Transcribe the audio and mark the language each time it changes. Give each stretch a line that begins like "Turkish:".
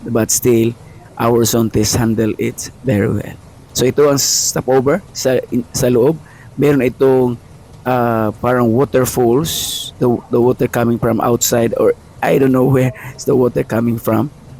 English: But still, our Zontes handle it very well.
Filipino: So ito ang stopover sa loob. Meron itong parang waterfalls.
English: The water coming from outside, or I don't know where is the water coming from.